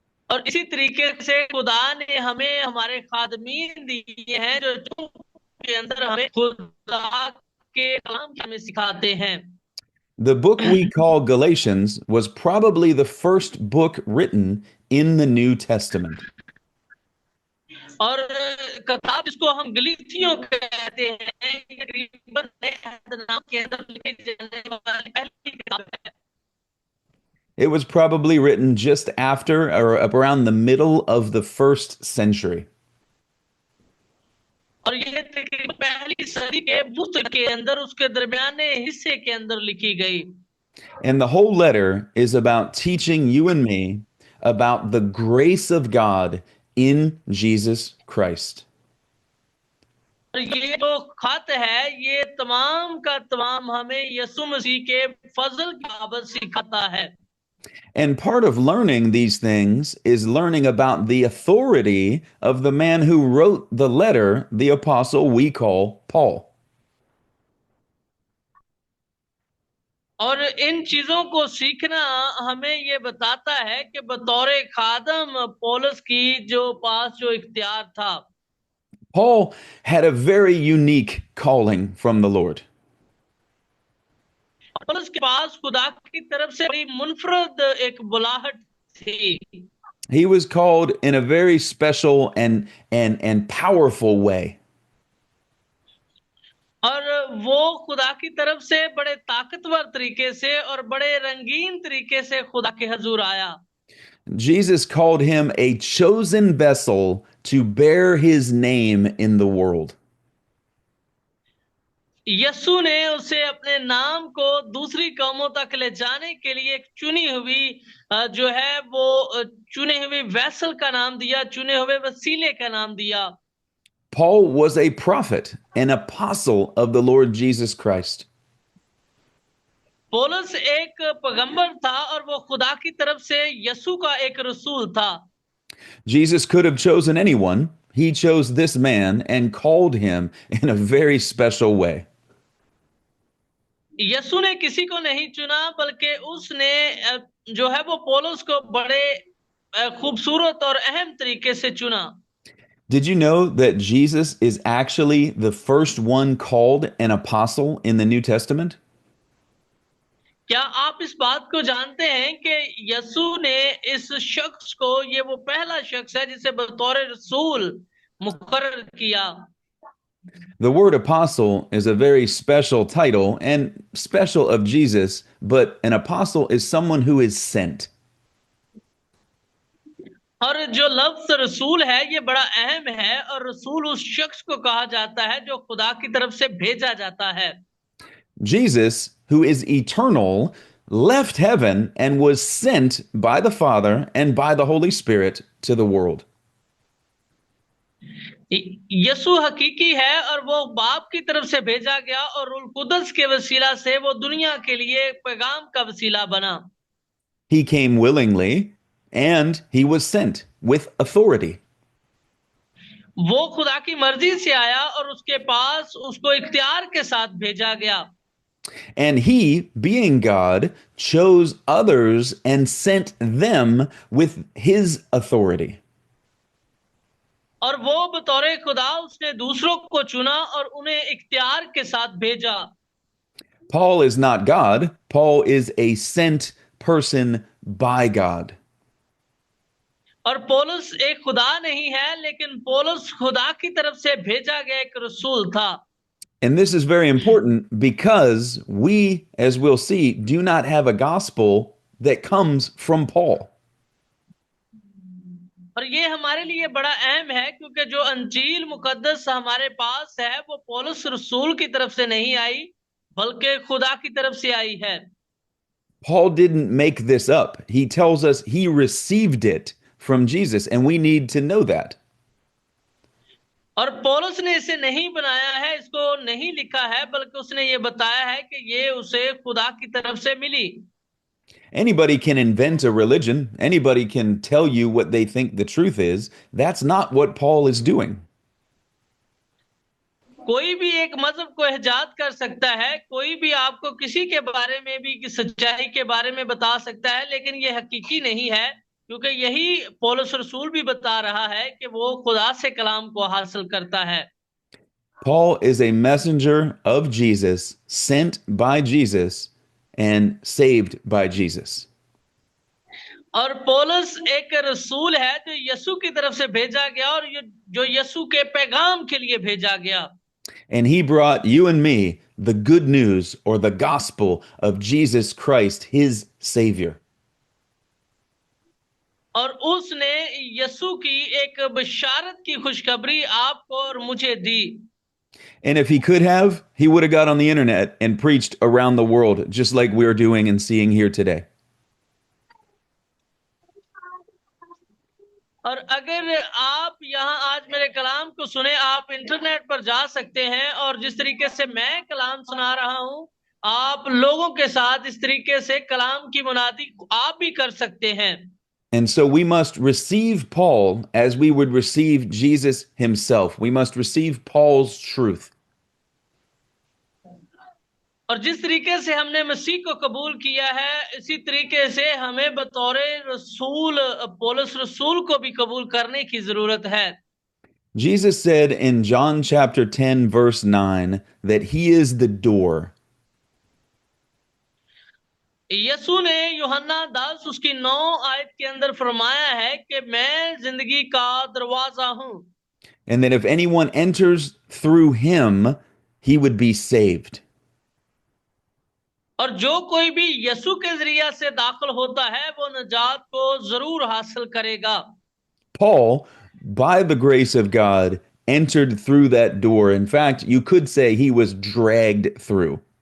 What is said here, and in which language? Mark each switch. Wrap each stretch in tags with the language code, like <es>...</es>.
<hi>और इसी तरीके से खुदा ने हमें हमारे खादमीन दिए हैं जो के अंदर हमें खुदा के कलाम के हमें सिखाते हैं।</hi> <en>The book we call Galatians was probably the first book written in the New Testament.</en> <hi>और किताब जिसको हम गलीथियों कहते हैं, तकरीबन नए नाम के अंदर लिखी जाने वाली पहली किताब है।</hi> <en>It was probably written just after or around the middle of the first century.</en> <hi>और ये तकरीबन पहली सदी के वक्त के अंदर उसके दरमियाने हिस्से के अंदर लिखी गई।</hi> <en>And the whole letter is about teaching you and me about the grace of God in Jesus Christ.</en> <hi>और ये जो खत है ये तमाम का तमाम हमें यीशु मसीह के फजल की बाबत सिखाता है।</hi> <en>And part of learning these things is learning about the authority of the man who wrote the letter, the apostle we call Paul.</en> <hi>और इन चीजों को सीखना हमें ये बताता है कि बतौर खादम पौलुस की जो पास जो इख्तियार था।</hi> <en>Paul had a very unique calling from the Lord.</en> <hi>पौलुस के पास खुदा की तरफ से बड़ी मुनफरद एक बुलाहट थी।</hi> <en>He was called in a very special and powerful way.</en> <hi>और वो खुदा की तरफ से बड़े ताकतवर तरीके से और बड़े रंगीन तरीके से खुदा के हजूर आया।</hi> <en>Jesus called him a chosen vessel to bear his name in the world.</en> <hi>Yesu ने उसे अपने नाम को दूसरी कौमों तक ले जाने के लिए एक चुनी हुई जो है वो चुने हुए वैसल का नाम दिया, चुने हुए वसीले का नाम दिया।</hi> <en>Paul was a prophet, an apostle of the Lord Jesus Christ.</en> <hi>पौलुस एक पैगंबर था और वो खुदा की तरफ से यस्सु का एक रसूल था।</hi> <en>Jesus could have chosen anyone. He chose this man and called him in a very special way.</en> <hi>यीशु ने किसी को नहीं चुना बल्कि उसने जो है वो पौलुस को बड़े खूबसूरत और अहम तरीके से चुना।</hi> <en>Did you know that Jesus is actually the first one called an apostle in the New Testament?</en> <hi>क्या आप इस बात को जानते हैं कि यीशु ने इस शख्स को, ये वो पहला शख्स है जिसे बतौर रसूल मुकर्रर किया।</hi> <en>The word apostle is a very special title and special of Jesus, but an apostle is someone who is sent.</en> <hi>और जो लफ्ज रसूल है ये बड़ा अहम है, और रसूल उस शख्स को कहा जाता है जो खुदा की तरफ से भेजा जाता है।</hi> <en>Jesus, who is eternal, left heaven and was sent by the Father and by the Holy Spirit to the world.</en> <hi>यीशु हकीकी है और वो बाप की तरफ से भेजा गया और रूह कुदस के वसीला से वो दुनिया के लिए पैगाम का वसीला बना।</hi> <en>He came willingly and he was sent with authority.</en> <hi>वो खुदा की मर्जी से आया और उसके पास उसको इख्तियार के साथ भेजा गया।</hi> <en>And he, being God, chose others and sent them with his authority.</en> <hi>और वो बतौर खुदा उसने दूसरों को चुना और उन्हें इख्तियार के साथ भेजा।</hi> <en>Paul is not God. Paul is a sent person by God.</en> <hi>और पौलुस एक खुदा नहीं है, लेकिन पौलुस खुदा की तरफ से भेजा गया एक रसूल था।</hi> <en>And this is very important because we, as we'll see, do not have a gospel that comes from Paul.</en> <hi>और ये हमारे लिए बड़ा अहम है क्योंकि जो अंजील मुकद्दस हमारे पास है वो पौलुस रसूल की तरफ से नहीं आई बल्कि खुदा की तरफ से आई है।</hi> <en>Paul didn't make this up. He tells us he received it from Jesus, and we need to know that.</en> <hi>और पौलुस ने इसे नहीं बनाया है, इसको नहीं लिखा है, बल्कि उसने ये बताया है कि ये उसे खुदा की तरफ से मिली।</hi> <en>Anybody can invent a religion. Anybody can tell you what they think the truth is. That's not what Paul is doing.</en> <hi>कोई भी एक मजहब को इजाद कर सकता है, कोई भी आपको किसी के बारे में भी सच्चाई के बारे में बता सकता है, लेकिन ये हकीकी नहीं है क्योंकि यही पौलुस रसूल भी बता रहा है कि वो खुदा से कलाम को हासिल करता है।</hi> <en>Paul is a messenger of Jesus, sent by Jesus, and saved by Jesus.</en> <hi>और पौलुस एक रसूल है जो यीशु की तरफ से भेजा गया और जो यीशु के पैगाम के लिए भेजा गया।</hi> <en>And he brought you and me the good news or the gospel of Jesus Christ, his Savior.</en> <hi>और उसने यीशु की एक बशारत की खुशखबरी आपको और मुझे दी।</hi> <en>And if he could have, he would have got on the internet and preached around the world, just like we're doing and seeing here today.</en> <hi>और अगर आप यहाँ आज मेरे कलाम को सुने, आप इंटरनेट पर जा सकते हैं और जिस तरीके से मैं कलाम सुना रहा हूँ, आप लोगों के साथ इस तरीके से कलाम की मुनादी आप भी कर सकते हैं।</hi> <en>And so we must receive Paul as we would receive Jesus himself. We must receive Paul's truth.</en> <hi>और जिस तरीके से हमने मसीह को कबूल किया है, इसी तरीके से हमें बतौर रसूल पौलुस रसूल को भी कबूल करने की जरूरत है।</hi> <en>Jesus said in John chapter 10, verse 9, that he is the door.</en> <hi>यीशु ने यूहन्ना 10 उसकी 9 आयत के अंदर फरमाया है कि मैं जिंदगी का दरवाजा हूं,</hi> <en>And that if anyone enters through him, he would be saved.</en> <hi>और जो कोई भी यीशु के जरिया से दाखिल होता है वो निजात को जरूर हासिल करेगा।</hi> <en>Paul, by the grace of God, entered through that door. In fact, you could say he was dragged through.</en>